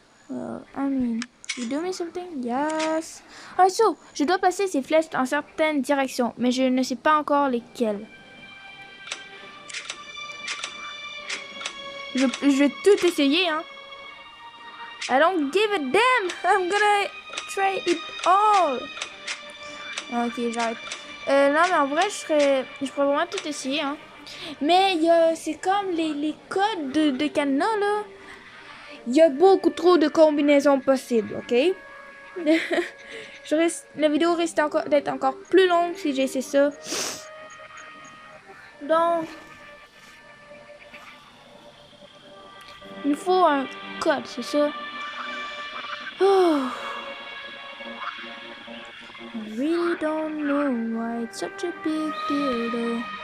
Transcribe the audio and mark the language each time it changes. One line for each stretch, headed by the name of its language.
English: I mean, you do me something? Yes.
French: Ah, so, je dois placer ces flèches en certaines directions, mais je ne sais pas encore lesquelles. Je vais tout essayer, hein.
English: I don't give a damn. I'm gonna try it all.
French: Ok, j'arrête. Non, mais en vrai, je pourrais vraiment tout essayer, hein. Mais c'est comme les codes de cadenas, là. Il y a beaucoup trop de combinaisons possibles, ok? La vidéo risque d'être encore plus longue si j'essaie ça. Donc, il nous faut un code, c'est ça? Oh.
English: I really don't know why it's such a big deal though.